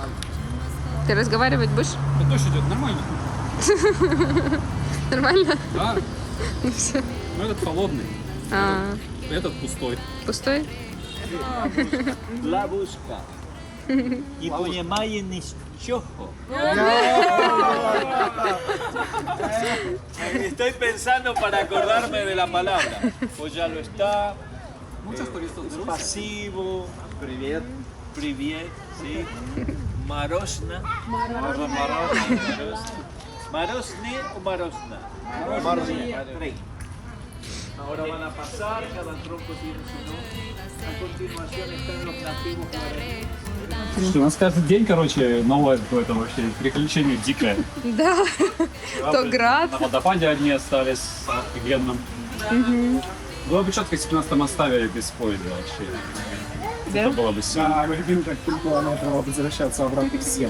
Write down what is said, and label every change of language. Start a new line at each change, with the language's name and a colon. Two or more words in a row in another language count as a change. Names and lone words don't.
Russian: Ты разговаривать будешь? Да дождь идет, нормально. Нормально? Да. Ну все. Ну этот холодный, этот пустой. Пустой? Лабушка. И понимание ничего.
Spanish: Estoy pensando para acordarme de la palabra. Pues ya lo está. Pasivo.
Russian: Привет. Привет,
Spanish: sí. Marosna. Marosne o Marosna. Marosne. Ahora van a pasar, cada tronco tiene su nombre. A continuación están los nativos guaraníes.
Russian: Слушайте, у нас каждый день, короче, новое какое-то вообще приключение дикое. Да. То град. На водопаде одни остались офигенным. Было бы четко, если бы нас там оставили без поезда вообще. Да? Это было бы сильно. Так 3 километра возвращаться обратно всем.